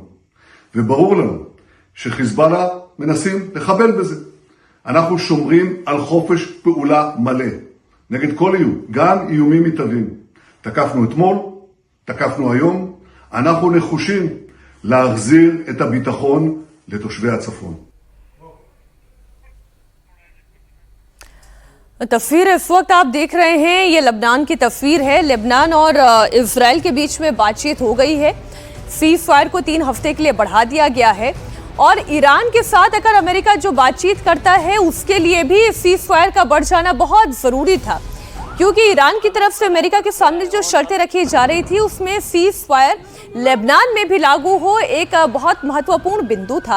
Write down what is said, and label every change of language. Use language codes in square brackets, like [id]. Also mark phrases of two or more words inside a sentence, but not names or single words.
[he] וברור לנו שחיזבאללה מנסים לחבל בזה. אנחנו שומרים על חופש פעולה מלא. נגד כל איום, גם איומים מתהווים. תקפנו אתמול, תקפנו היום. אנחנו נחושים להחזיר את הביטחון לתושבי הצפון. [hi] तस्वीर इस वक्त आप देख रहे हैं, ये लेबनान की तस्वीर है। लेबनान और इजराइल के बीच में बातचीत हो गई है। [en] cease fire [hi] को 3 हफ्ते के लिए बढ़ा दिया गया है और ईरान के साथ अगर अमेरिका जो बातचीत करता है उसके लिए भी [en] cease fire [hi] का बढ़ जाना बहुत जरूरी था, क्योंकि ईरान की तरफ से अमेरिका के सामने जो शर्तें रखी जा रही थी उसमें [en] cease fire [hi] लेबनान में भी लागू हो एक बहुत महत्वपूर्ण बिंदु था।